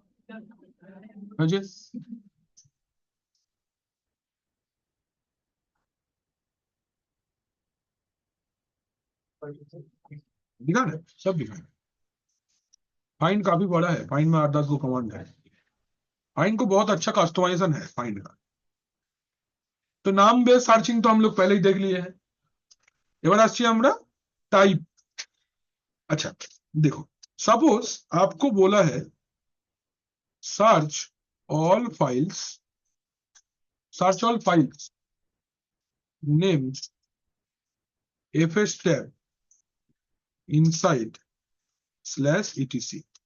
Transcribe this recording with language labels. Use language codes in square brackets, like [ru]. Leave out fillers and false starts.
[hi] अजय दिखा है, सब दिखा है। फाइंड काफी बड़ा है, फाइंड में 8-10 को कमांड है। फाइंड को बहुत अच्छा कस्टमाइजेशन है फाइंड का। तो नाम बेस्ड सार्चिंग तो हम लोग पहले ही देख लिए हैं। [bn] এবার আসছি আমরা टाइप। [hi] अच्छा देखो, सपोज आपको बोला है [en] search all files, search all files name fs tab inside /etc,